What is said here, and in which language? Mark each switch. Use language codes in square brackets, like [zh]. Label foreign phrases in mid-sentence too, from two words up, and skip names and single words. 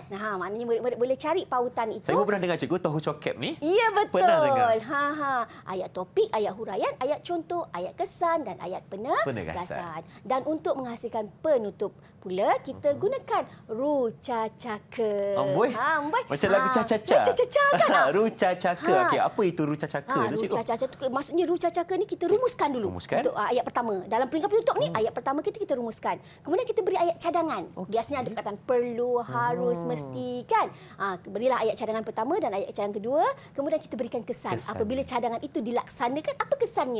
[ms] Maknanya murid-murid boleh cari pautan itu. Saya pernah dengar cikgu tahu cokep ni. Ya, betul. Pernah dengar. Ayat topik, ayat huraian, ayat contoh, ayat kesan dan ayat penegasan. Dan untuk menghasilkan penutup pula kita gunakan ruca-caka. Amboi. Macam lagu Ca-Ca-Ca. Ruca-Ca-Ca kan? Ruca-Caka. Okey, apa itu ruca-caka tu, cikgu? Ruca-Ca-Ca tu maksudnya ruca-caka ni kita rumuskan dulu. Untuk ayat pertama. Dalam peringkat penutup ni ayat pertama kita rumuskan. Kemudian kita beri ayat cadangan. Biasanya ada perkataan perlu, harus, mesti kan. Berilah ayat cadangan pertama dan ayat cadangan kedua. Kemudian kita berikan kesan. Apabila cadangan itu dilaksanakan, apa kesannya?